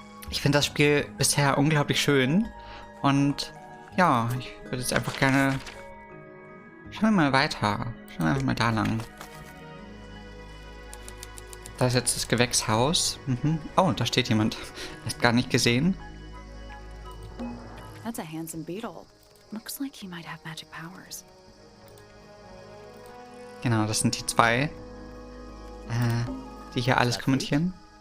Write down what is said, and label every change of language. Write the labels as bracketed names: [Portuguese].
[German] Ich finde das Spiel bisher unglaublich schön. Und ja, ich würde jetzt einfach gerne... Schauen wir mal weiter. Schauen wir einfach mal da lang. Da ist jetzt das Gewächshaus. Oh, da steht jemand. Ist gar nicht gesehen. [English] That's a handsome beetle. Looks like he might have magic powers. [German] Genau, das sind die zwei, die hier alles kommentieren.